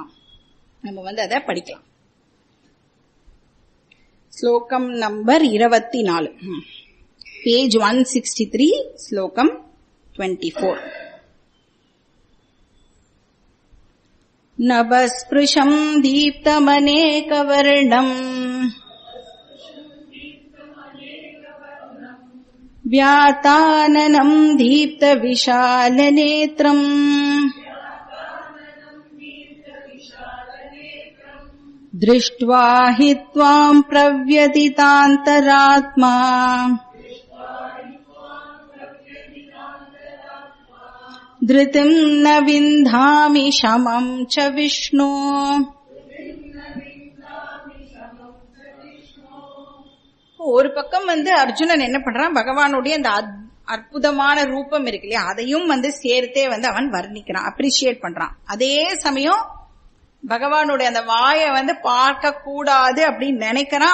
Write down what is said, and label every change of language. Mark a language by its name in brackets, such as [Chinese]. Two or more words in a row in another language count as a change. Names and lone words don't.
[Tamil] நம்ம அதை படிக்கலாம். ஸ்லோகம் நம்பர் 24, பேஜ் 163, ஸ்லோகம் 24. [Sanskrit] नभःस्पृशं दीप्तमनेकवर्णम् व्याताननं दीप्त विशालनेत्रम् दृष्ट्वा हि त्वाम् प्रव्यथितान्तरात्मा धृतिम् न विन्धामि शमम् च विष्णो [Tamil] ஒரு பக்கம் அர்ஜுனன் என்ன பண்றான், பகவானுடைய அந்த அற்புதமான ரூபம் இருக்கு இல்லையா, அதையும் சேர்த்தே அவன் வர்ணிக்கிறான், அப்ரிஷியேட் பண்றான். அதே சமயம் பகவானுடைய அந்த வாயை பார்க்க கூடாது அப்படின்னு நினைக்கிறான்.